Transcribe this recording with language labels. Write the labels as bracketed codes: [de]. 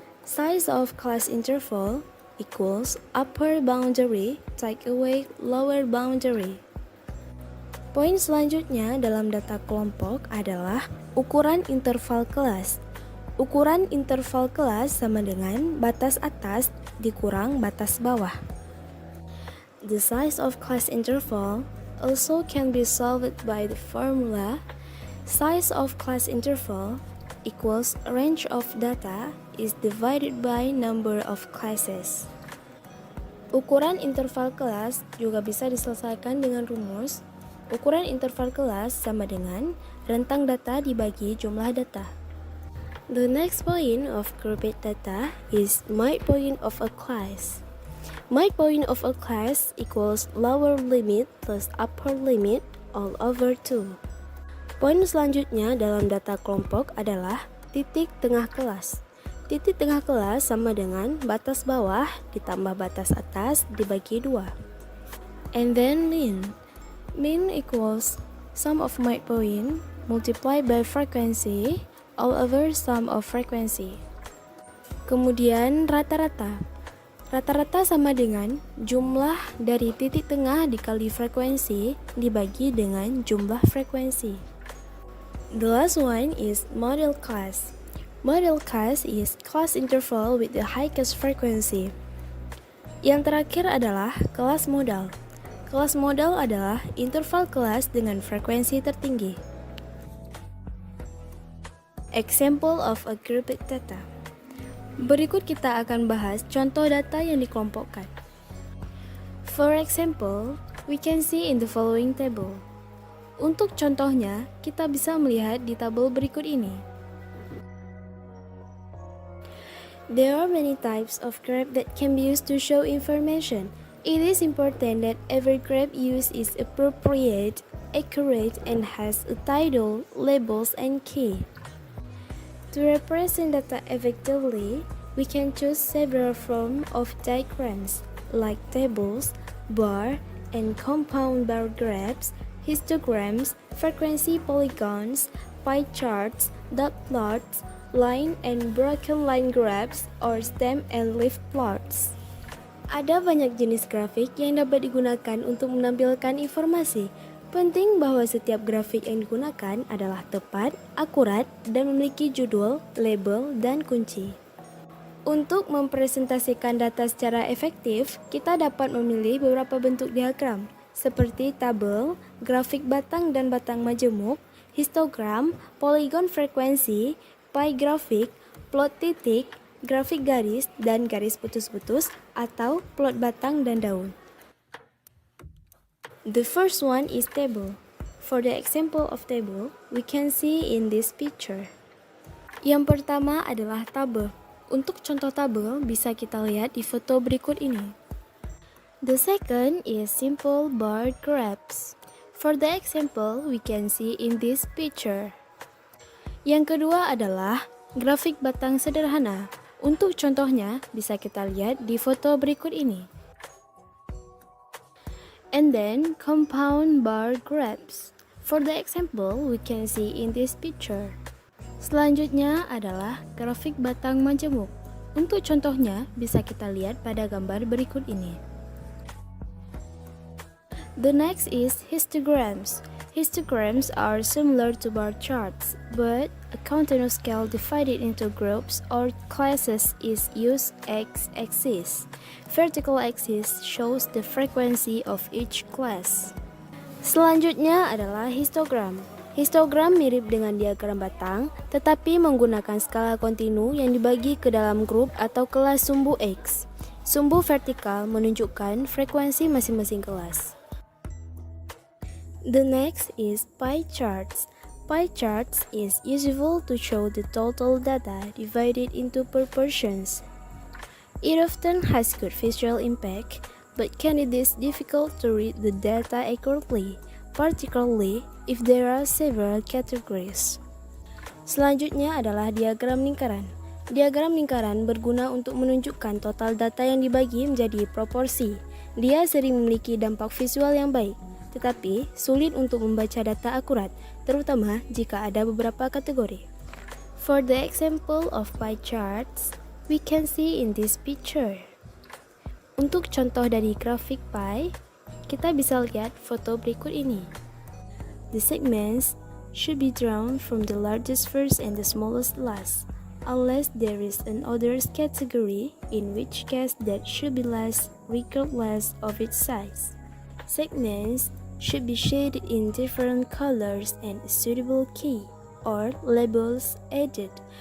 [en] Size of class interval equals upper boundary take away lower boundary. [id] Poin selanjutnya dalam data kelompok adalah ukuran interval kelas. Ukuran interval kelas sama dengan batas atas dikurang batas bawah. [en] The size of class interval also can be solved by the formula size of class interval equals range of data is divided by number of classes. [id] Ukuran interval kelas juga bisa diselesaikan dengan rumus ukuran interval kelas sama dengan rentang data dibagi jumlah data. [en] The next point of grouped data is midpoint of a class. Midpoint of a class equals lower limit plus upper limit all over 2. [id] Poin selanjutnya dalam data kelompok adalah titik tengah kelas. Titik tengah kelas sama dengan batas bawah ditambah batas atas dibagi 2. [en] And then mean. Mean equals sum of midpoint multiplied by frequency all over sum of frequency. [id] Kemudian rata-rata. Rata-rata sama dengan jumlah dari titik tengah dikali frekuensi dibagi dengan jumlah frekuensi. [en] The last one is model class. Model class is class interval with the highest frequency. [id] Yang terakhir adalah kelas modal. Kelas modal adalah interval kelas dengan frekuensi tertinggi. [en] Example of a grouped data. [id] Berikut kita akan bahas contoh data yang dikelompokkan. [en] For example, we can see in the following table. [id] Untuk contohnya, kita bisa melihat di tabel berikut ini. [en] There are many types of graph that can be used to show information. It is important that every graph used is appropriate, accurate, and has a title, labels, and key. To represent data effectively, we can choose several forms of diagrams. like tables, bar, and compound bar graphs, histograms, frequency polygons, pie charts, dot plots, line and broken line graphs, or stem and leaf plots. [id] Ada banyak jenis grafik yang dapat digunakan untuk menampilkan informasi. Penting bahwa setiap grafik yang digunakan adalah tepat, akurat, dan memiliki judul, label, dan kunci. Untuk mempresentasikan data secara efektif, kita dapat memilih beberapa bentuk diagram, seperti tabel, grafik batang dan batang majemuk, histogram, polygon frekuensi, pie grafik, plot titik, grafik garis, dan garis putus-putus, atau plot batang dan daun. [en] The first one is table. For the example of table, we can see in this picture. [id] Yang pertama adalah tabel. Untuk contoh tabel, bisa kita lihat di foto berikut ini. [en] The second is simple bar graphs. For the example, we can see in this picture. [id] Yang kedua adalah grafik batang sederhana. Untuk contohnya, bisa kita lihat di foto berikut ini. [en] And then, compound bar graphs. For the example, we can see in this picture. [id] Selanjutnya adalah grafik batang majemuk. Untuk contohnya, bisa kita lihat pada gambar berikut ini. [en] The next is histograms. Histograms are similar to bar charts, but a continuous scale divided into groups or classes is used. X-axis. Vertical axis shows the frequency of each class. [id] Selanjutnya adalah histogram. Histogram mirip dengan diagram batang, tetapi menggunakan skala kontinu yang dibagi ke dalam grup atau kelas sumbu X. Sumbu vertikal menunjukkan frekuensi masing-masing kelas. [en] The next is pie charts. Pie charts is useful to show the total data divided into proportions. It often has good visual impact, but can it is difficult to read the data accurately, particularly if there are several categories. [id] Selanjutnya adalah diagram lingkaran. Diagram lingkaran berguna untuk menunjukkan total data yang dibagi menjadi proporsi. Dia sering memiliki dampak visual yang baik, tetapi sulit untuk membaca data akurat, terutama jika ada beberapa kategori. [en] For the example of pie charts, we can see in this picture. [id] Untuk contoh dari grafik pie, kita bisa lihat foto berikut ini. [en] The segments should be drawn from the largest first and the smallest last, unless there is an others category, in which case that should be last regardless of its size. Segments should be shaded in different colors and a suitable key or labels added.